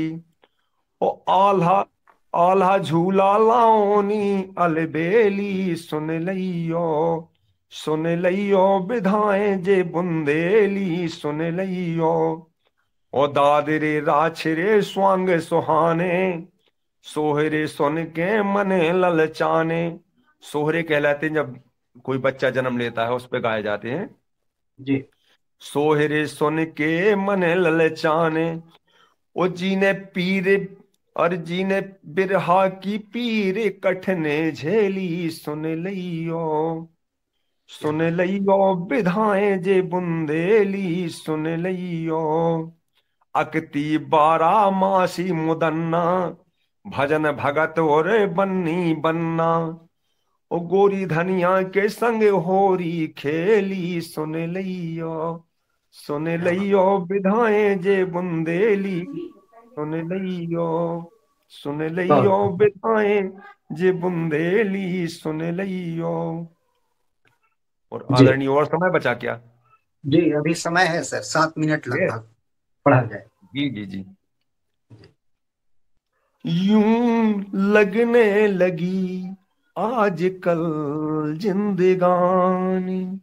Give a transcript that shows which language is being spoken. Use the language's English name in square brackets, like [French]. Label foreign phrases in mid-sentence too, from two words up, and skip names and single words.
[Bundeli] ओ आल्हा आल्हा झूला लाओनी अलबेली, सुन लियो। सुन लियो विधाएं जे बुंदेली, सुन लियो। ओ दादरे राछरे स्वांग सुहाने, सोहरे सुन के मने ललचाने। [Hindi] सोहरे कहलाते हैं जब कोई बच्चा जन्म लेता है, उस पे गाए जाते हैं। जी। [Bundeli] सोहरे सुन के मने ललचाने। ओ जीने पीर और जीने बिरहा की पीर कठने झेली, सुन लियो। [Hindi] क्या [Bundeli] सुन [Hindi] बात। [Bundeli] लियो विधाएं जे बुंदेली, सुन लियो। अकती बारा मासी मुदन्ना, भजन भगत और बन्नी बन्ना। ओ गोरी धनिया के संग होरी खेली, सुन लियो। सुन [Hindi] क्या बात। [Bundeli] लियो विधाएं जे बुंदेली, सुन लियो। सुन लियो [Hindi] बहुत। [Bundeli] विधाएं जे बुंदेली, सुन लियो। [Hindi] और जी। आदरणीय, और समय बचा क्या? जी, अभी समय है सर, 7 मिनट ये लगभग पढ़ा जाए। जी जी जी। यूं लगने लगी आजकल जिंदगानी।